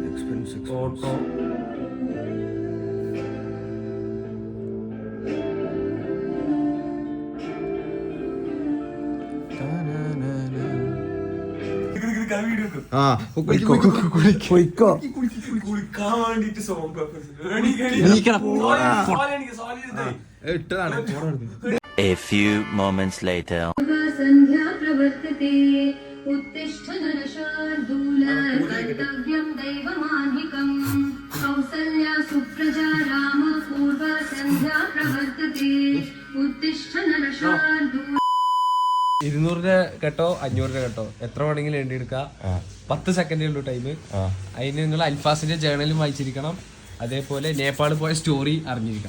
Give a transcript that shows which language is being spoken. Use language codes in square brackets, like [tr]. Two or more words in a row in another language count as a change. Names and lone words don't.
[ml] ഓട്ടോ കുളിക്കാൻ വേണ്ടിട്ട് സോങ് [en] A few moments later. [sa] संध्या प्रवर्तते उत्तिष्ठ नरशार्दूल कर्तव्यं दैवमान्हिकम् कौसल्या सुप्रजा राम पूर्वा संध्या प्रवर्तते उत्तिष्ठ नरशार्दूल [ml] 200 കേട്ടോ 500 കേട്ടോ എത്ര വേണമെങ്കിലും എണ്ണിയെടുക്കാം. 10 സെക്കൻഡേ ഉള്ളൂ ടൈം. അതിന് നിങ്ങൾ അൽഫാസിന്റെ ജേണലും വായിച്ചിരിക്കണം. അതേപോലെ നേപ്പാൾ പോയ സ്റ്റോറി അറിഞ്ഞിരിക്കണം.